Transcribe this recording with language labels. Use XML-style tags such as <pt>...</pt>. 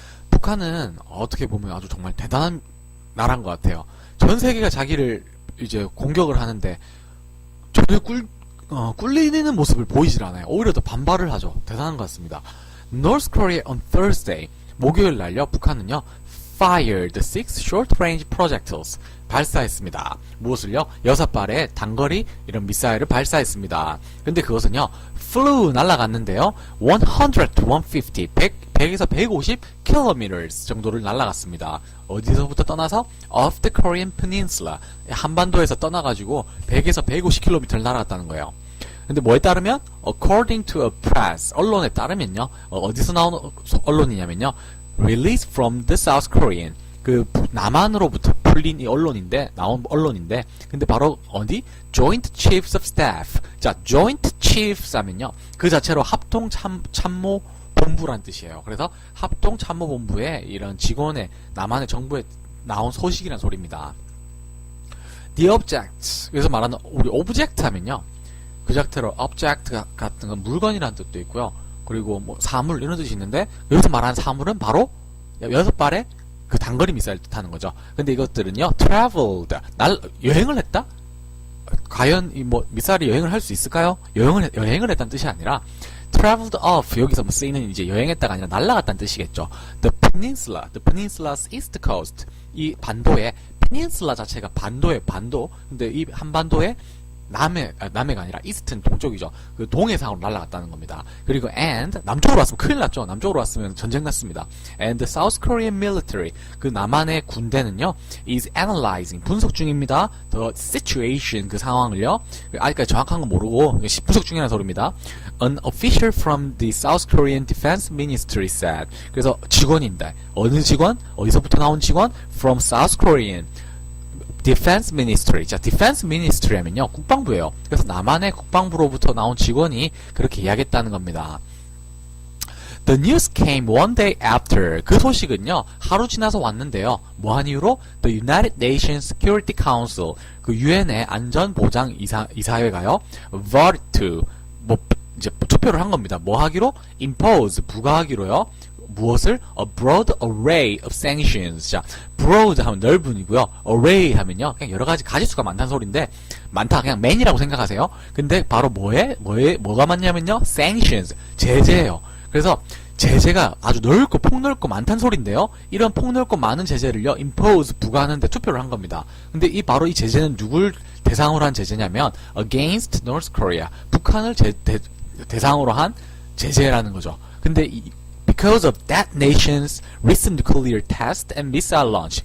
<ko>북한은 어떻게 보면 아주 정말 대단한 나라인 것 같아요. 전 세계가 자기를 이제 공격을 하는데 전혀 꿀리는 모습을 보이질 않아요. 오히려 더 반발을 하죠. 대단한 것 같습니다.</ko> <en>North Korea on Thursday.</en> <ko>목요일 날요. 북한은요.</ko> <en>fired 6 short range projectiles.</en> <ko>발사했습니다. 무엇을요? 6발의 단거리 이런 미사일을 발사했습니다. 근데 그것은요. flew 날아갔는데요. 100 to 150, 100에서 150 kilometers 정도를 날아갔습니다. 어디서부터 떠나서?</ko> <en>Off the Korean Peninsula.</en> <ko>한반도에서 떠나가지고 100에서 150km를 날아갔다는 거예요. 근데 뭐에 따르면?</ko> <en>According to a press.</en> <ko>언론에 따르면요. 어디서 나온 언론이냐면요.</ko> <en>Released from the South Korean.</en> <ko>그 남한으로부터 풀린 이 언론인데 나온 언론인데 근데 바로 어디?</ko> <en>Joint Chiefs of Staff. 자, Joint Chiefs 하면요.</en> <ko>그 자체로 합동 참모 본부란 뜻이에요. 그래서 합동 참모 본부의 이런 직원의 남한의 정부에 나온 소식이란 소리입니다.</ko> <en>The object.</en> <ko>그래서 말하는 우리 object 하면요. 그 자체로 object 같은 건 물건이라는 뜻도 있고요. 그리고 뭐 사물 이런 뜻이 있는데 여기서 말하는 사물은 바로 6발의 그 단거리 미사일 뜻하는 거죠. 근데 이것들은요, traveled, 여행을 했다? 과연 이 미사일이 여행을 할 수 있을까요? 여행을 했다는 뜻이 아니라 traveled off, 여기서 뭐 쓰이는 이제 여행했다가 아니라 날아갔다는 뜻이겠죠.</ko> <en>The peninsula's east coast.</en> <ko>이 반도의 peninsula 자체가 반도. 근데 이 한반도의 남해가 아니라 이스트는 동쪽이죠. 그 동해상으로 날아갔다는 겁니다. 그리고 and 남쪽으로 왔으면 큰일 났죠. 남쪽으로 왔으면 전쟁 났습니다.</ko> <en>And the South Korean military,</en> <ko>그 남한의 군대는요,</ko> <en>is analyzing,</en> <ko>분석 중입니다.</ko> <en>The situation,</en> <ko>그 상황을요. 아직까지 정확한 건 모르고 분석 중이라는 소리입니다.</ko> <en>An official from the South Korean Defense Ministry said.</en> <ko>그래서 직원인데 어느 직원? 어디서부터 나온 직원?</ko> <en>From South Korean Defense Ministry.</en> <ko>자, Defense Ministry 하면요, 국방부예요. 그래서 남한의 국방부로부터 나온 직원이 그렇게 이야기했다는 겁니다.</ko> <en>The news came one day after.</en> <ko>그 소식은요, 하루 지나서 왔는데요. 뭐한 이유로?</ko> <en>The United Nations Security Council.</en> <ko>그 유엔의 안전보장 이사회가요,</ko> <en>voted to,</en> <ko>이제 투표를 한 겁니다. 뭐 하기로? Impose, 부과하기로요. 무엇을?</ko> <en>A broad array of sanctions.</en> <ko>자, broad 하면 넓은이고요. array 하면요, 그냥 여러 가지 가지수가 많다는 소리인데, 많다, 그냥 man이라고 생각하세요. 근데 바로 뭐가 많냐면요, sanctions, 제재예요. 그래서 제재가 아주 넓고 폭넓고 많다는 소리인데요. 이런 폭넓고 많은 제재를요, impose, 부과하는데 투표를 한 겁니다. 근데 바로 이 제재는 누굴 대상으로 한 제재냐면,</ko> <en>against North Korea.</en> <ko>북한을 대상으로 한 제재라는 거죠.</ko> <en>근데 because of that nation's recent nuclear test and missile launch.</en>